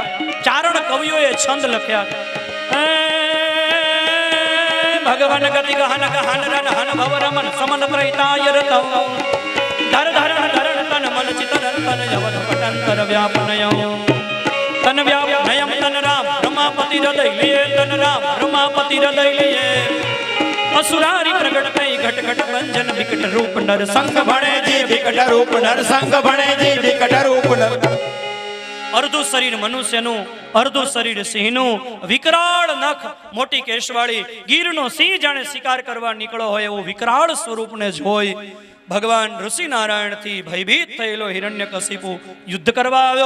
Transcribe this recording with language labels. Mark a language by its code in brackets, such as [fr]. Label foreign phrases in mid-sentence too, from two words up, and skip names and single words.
[gu] ચારણ કવિઓએ છંદ લખ્યા. ભગવાન ગતિ ગહન ગહન રન હન ભવ રમન સમન ત્રૈતાય રતમ ધર ધરણ ધરણ તન મન ચિતન તન યવન પટંતર વ્યાપનયો તન વ્યાપનયમ તન રામ રમાપતિ હૃદય લીએ તન રામ રમાપતિ હૃદય લીએ અસુરારી પ્રગટ કઈ ઘટ ઘટ ભંજન વિકટ રૂપ નર સંગ ભણે જી વિકટ રૂપ નર સંગ ભણે જી વિકટ રૂપ નર. અર્ધું શરીર મનુષ્યનું, અર્ધું શરીર સિંહનું, વિકરાળ નખ, મોટી કેશવાળી, ગીરનો સિંહ જાણે શિકાર કરવા નીકળ્યો હોય એવું વિકરાળ સ્વરૂપને જોઈ ભગવાન ઋષિ નારાયણથી ભયભીત થયેલો હિરણ્યકશિપુ યુદ્ધ કરવા આવ્યો.